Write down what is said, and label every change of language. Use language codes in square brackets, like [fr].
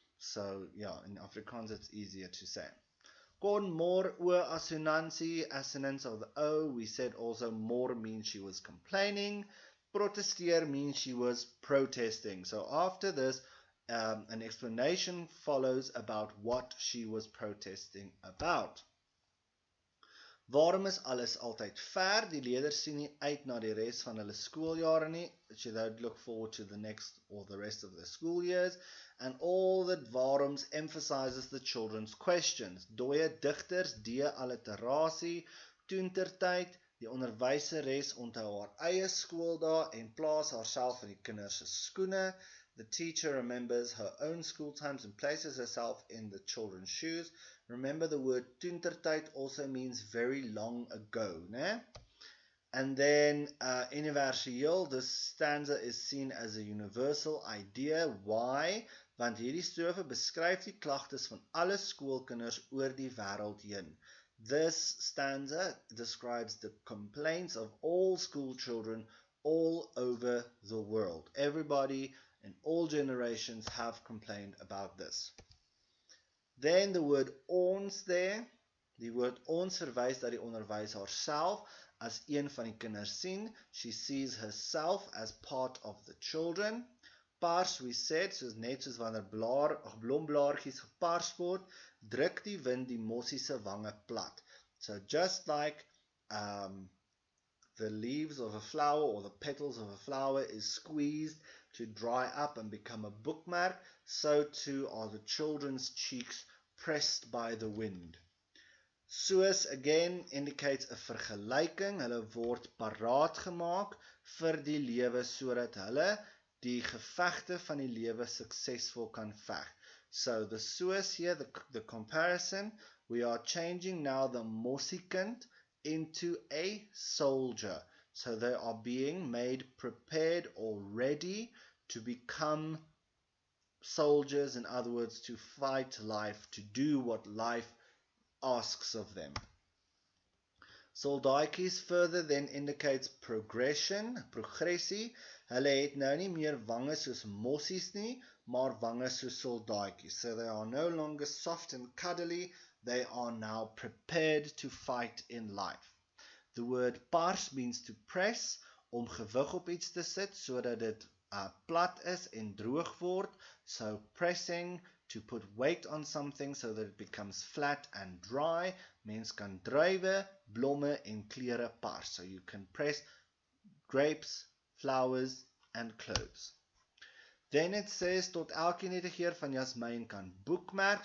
[en] So yeah, in Afrikaans it's easier to say. [af] Kon more o assonansie, [en] assonance of the O. We said also more means she was complaining. Protesteer means she was protesting. So after this, an explanation follows about what she was protesting about. [af] Waarom is alles altyd ver? Die leerders sien nie uit na die res van hulle skooljare nie. [en] They don't look forward to the next or the rest of the school years. And all that waaroms emphasizes the children's questions. [af] Dooie digters, alliterasie, toentertyd, die onderwyseres onthou haar eie skooldae en plaas haarself in die kinders se skoene. [en] The teacher remembers her own school times and places herself in the children's shoes. Remember the word toentertyd also means very long ago, né? And then universeel, this stanza is seen as a universal idea. Why? [af] Want hierdie strofe beskryf die klagtes van alle skoolkinders oor die wêreld heen. [en] This stanza describes the complaints of all school children all over the world. Everybody in all generations have complained about this. Then the word ons there. [af] Die woord ons verwys dat die onderwys haarself as een van die kinders sien. [en] She sees herself as part of the children. [af] Pars, [en] we said, [af] soos net soos wanneer blomblaartjies gepars word, druk die wind die mossie se wange plat. [en] So just like the leaves of a flower or the petals of a flower is squeezed to dry up and become a bookmark, so too are the children's cheeks pressed by the wind. Soos again indicates a vergelyking. [af] Hulle word paraat gemaak vir die lewe sodat hulle die gevegte van die lewe suksesvol kan veg. [en] So the soos here, the comparison, we are changing now the mossiekant into a soldier. So they are being made prepared or ready to become soldiers, in other words, to fight life, to do what life asks of them. Soldaatjies further then indicates progressie. [af] Hulle het nou nie meer wange soos mossies nie, maar wange soos soldaatjies. [en] So they are no longer soft and cuddly, they are now prepared to fight in life. The word pars means to press, [af] om gewig op iets te sit, sodat dit plat is en droog word. [en] So pressing, to put weight on something so that it becomes flat and dry. [af] Mens kan druiwe, blomme en klere pars. [en] So you can press grapes, flowers and clothes. Then it says, [af] tot elkeen het 'n geur van jasmin kan boekmerk.